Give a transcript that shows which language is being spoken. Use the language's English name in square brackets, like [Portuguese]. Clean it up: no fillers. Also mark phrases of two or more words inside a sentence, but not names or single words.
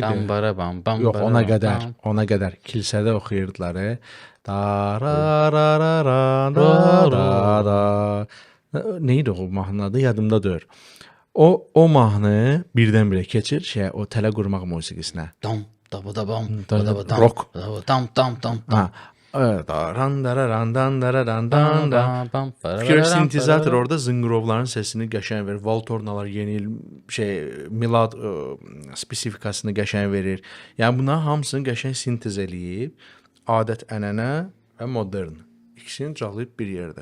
[Azerbaijani] Bambara bam bam. Yox, ona qədər kilsədə oxuyurdular. Da ra ra ra ra ra ra ra. Nə idi o mahnının adı? Yadımdadır. O mahnı birdən-birə keçir o tələ qurmaq musiqisinə. Dam daba dabam. Rock. Dam dam dam. Ha. Fikir sintezator orada zınqırovların səsini qəşəng verir. Valtornalar yeni il milad spesifikasını qəşəng verir. Yəni bunların hamısını qəşəng sintez eləyib adət-ənənə və modern ikisini cəlayıb bir yerdə.